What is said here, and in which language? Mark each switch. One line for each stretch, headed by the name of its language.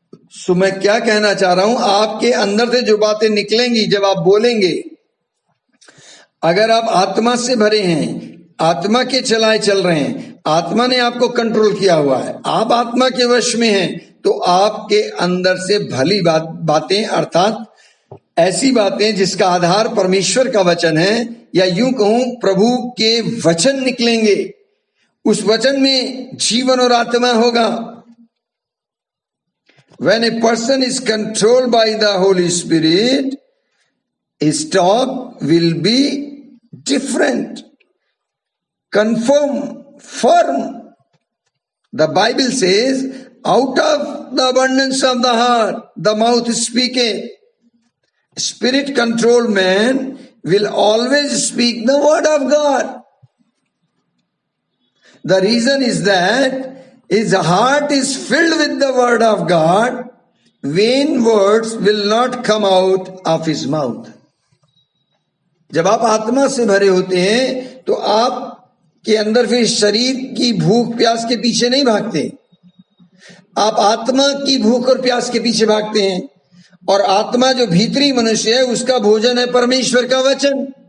Hindi: सो मैं क्या कहना चाह रहा हूं, आपके अंदर से जो बातें निकलेंगी जब आप बोलेंगे, अगर आप आत्मा से भरे हैं, आत्मा के चलाए चल रहे हैं, आत्मा ने आपको कंट्रोल किया हुआ है, आप आत्मा के वश में हैं, तो आपके अंदर से भली बातें अर्थात ऐसी बातें जिसका आधार परमेश्वर का वचन है, या यूं कहूं प्रभु के वचन निकलेंगे. उस वचन में जीवन और आत्मा होगा.
English: When a person is controlled by the Holy Spirit, his talk will be different, confirm, firm. The Bible says, out of the abundance of the heart, the mouth speaketh. Spirit controlled man will always speak the word of God. The reason is that his heart is filled with the word of God. Vain words will not come out of his mouth.
Hindi: जब आप आत्मा से भरे होते हैं तो आप के अंदर फिर शरीर की भूख प्यास के पीछे नहीं भागते, आप आत्मा की भूख और प्यास के पीछे भागते हैं. और आत्मा जो भीतरी मनुष्य है उसका भोजन है परमेश्वर का वचन.